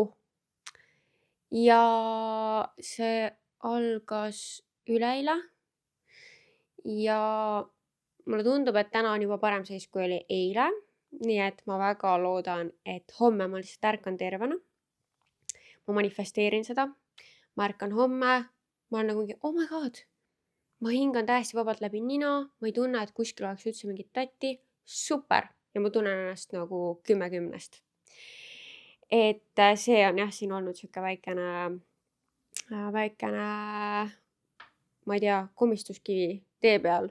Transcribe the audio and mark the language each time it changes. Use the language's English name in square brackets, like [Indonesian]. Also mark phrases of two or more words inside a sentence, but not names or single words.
[Estonian] Ja see algas üleeile ja mulle tundub, et täna on juba parem seis, kui oli eile. Nii et ma väga loodan, et homme ma lihtsalt ärkan tervena. Ma manifesteerin seda. Ma ärkan homme. Ma olen nagu mingi, [English] oh my god. [Estonian] Ma hingan täiesti vabalt läbi nina. Ma ei tunne, et kuskil oleks üldse mingit tatti. Super. Ja ma tunnen ennast nagu 10/10. Et see on jah, siin olnud siuke väikene, ma ei tea, komistuskivi tee peal.